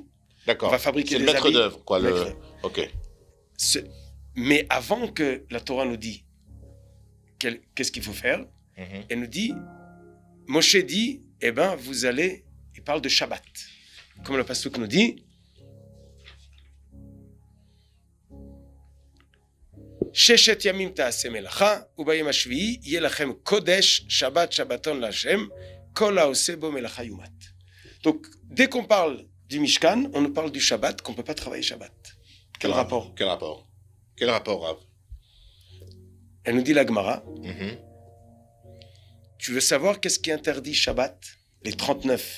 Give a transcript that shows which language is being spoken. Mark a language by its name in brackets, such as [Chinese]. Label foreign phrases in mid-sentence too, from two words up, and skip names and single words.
[French] D'accord. On va fabriquer C'est le des maître habits. d'œuvre, quoi. Le... Maître. Ok. Mais avant que la Torah nous dise qu'est-ce qu'il faut faire, Mhm. elle nous dit, Moshe dit, eh ben, vous allez, il parle de Shabbat. Comme le pasteur nous dit, [Hebrew] ששת ימים תעשה מלאכה וביום השביעי יהיה לכם קדש שבת שבתון לה' כל העשה בו מלאכה יומת. [French] Donc, dès qu'on parle du Mishkan, on nous parle du Shabbat, qu'on ne peut pas travailler Shabbat. Quel rapport? Quel rapport? Quel rapport, Rav? Elle nous dit la Gemara, Mhm. tu veux savoir qu'est-ce qui interdit Shabbat? Les 39